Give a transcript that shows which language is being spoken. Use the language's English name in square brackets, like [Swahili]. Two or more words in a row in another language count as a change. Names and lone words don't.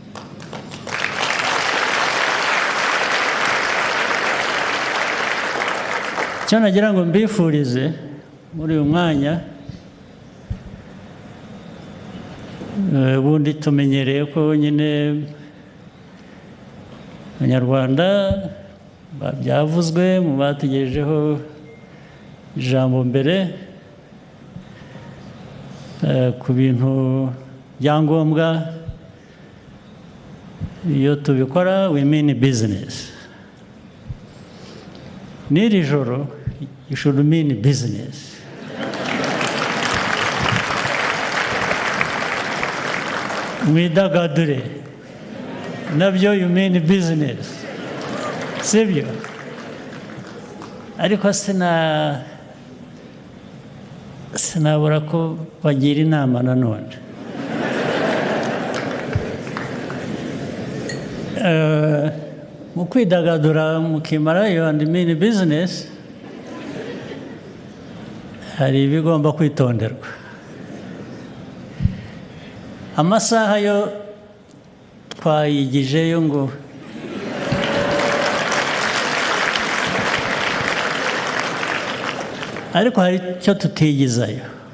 [Kinyarwanda] Icyo nagira ngo mbifurize muri uyu mwanya, ubundi tumenyereye ko nyine Abanyarwanda byavuzwe mu batugejejeho ijambo mbere ku bintu byangombwa. Iyo tubikora [English] we mean business. [Kinyarwanda] N'iri joro [English] you should mean business. [Kinyarwanda] Mwidagadure nabyo [English] you mean business, [Kinyarwanda] sibyo? Ariko sinabura ko bagira inama nanone. Mu kwidagadura mukimara iyo [English] and mean business, [Kinyarwanda] hari ibigomba kwitonderwa. Amasaha yo twayigijeyo ngo ariko hari icyo tutigizayo.